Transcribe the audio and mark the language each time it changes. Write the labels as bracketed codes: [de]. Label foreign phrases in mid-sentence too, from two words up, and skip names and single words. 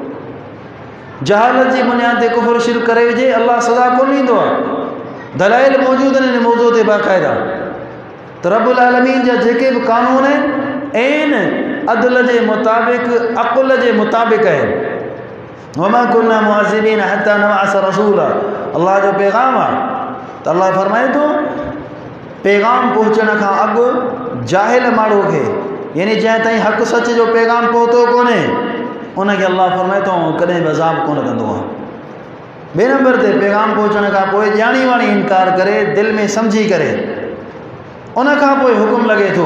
[sd] जहालत जी बुनियाद ते कुफर शिरक करे विझे, अल्लाह सज़ा कोन ॾींदो आहे। दलाइल मौजूद आहिनि हिन मौज़ू ते बाक़ाइदा। त रब्बुल आलमीन जा जेके बि कानून आहिनि ऐन अदल जे मुताबिक़, अक़ुल जे मुताबिक़ आहिनि। [ar] وما كنا معذبين حتى نبعث رسولا, [sd] अल्लाह जो पैगाम आहे। त अल्लाह फरमाए थो पैगाम पहुचण खां अॻु जाहिल माण्हू खे, यानी जंहिं ताईं हक़ सच जो पैगाम पहुतो कोन्हे, उनखे अल्लाह फरमाए थो कॾहिं बि अज़ाब कोन कंदो आहे। ॿिए नंबर ते पैगाम पहुचण खां पोइ ॼाणी वाणी इनकार करे, दिलि में सम्झी करे, उन खां पोइ हुकुम लॻे थो।